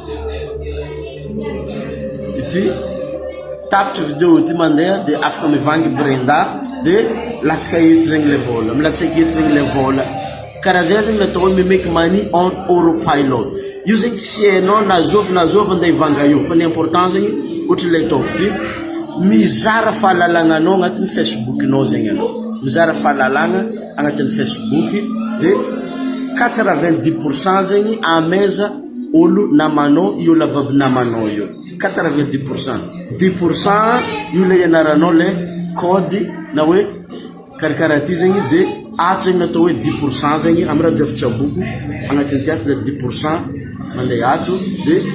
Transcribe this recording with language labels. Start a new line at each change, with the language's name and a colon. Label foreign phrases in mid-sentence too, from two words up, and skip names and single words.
Malagasy: ity tapitry vidéo ity mandeha de afaka mivangy Brenda de latsaka eto zegny le vola milatsaka eto zegny le vola karaha zay zegny natao hoe
English: make money on autopilot
Malagasy: io zegny tsy hainao nazovy andeha hivanga io fa ny important zegny ohatra le ataoko ty mizara fahalalagna anao agnatin'ny Facebook-nao zegny anao mizara fahalalagna agnatin'ny Facebook de 90% zegny ameza olo namanao io la baby namanao io 90% 10% io le ianaranao le code na hoe karakaraha ty zegny de ato zegny natao hoe 10% zegny amy raha jiaby tsaboko agnatin'ny tiato le 10% mandeha ato de